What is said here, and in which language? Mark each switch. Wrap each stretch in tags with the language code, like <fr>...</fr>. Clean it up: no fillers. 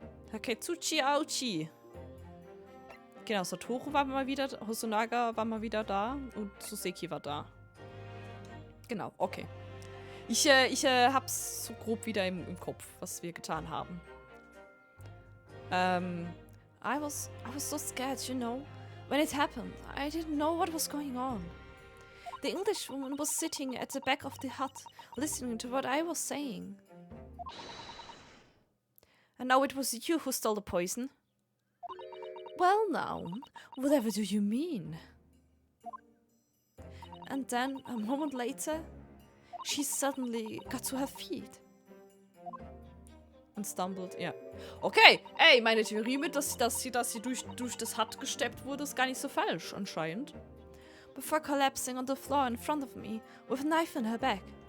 <de>Taketsuchi Aochi. Genau, Satoru war mal wieder, Hosonaga war mal wieder da und Suseki war da. Genau, okay. Ich hab's so grob wieder im Kopf, was wir getan haben.</de> <en>I was so scared, you know. When it happened, I didn't know what was going on. The English woman was sitting at the back of the hut, listening to what I was saying. And now it was you who stole the poison? Well now, whatever do you mean? And then, a moment later, she suddenly got to her feet.</en> <de>Und</de> <en>stumbled,</en> <de>ja. Okay, ey, meine Theorie mit, dass sie durch das Hut gesteppt wurde, ist gar nicht so falsch, anscheinend.</de> <en>Before collapsing on the floor in front of me, with a knife in her back.</en>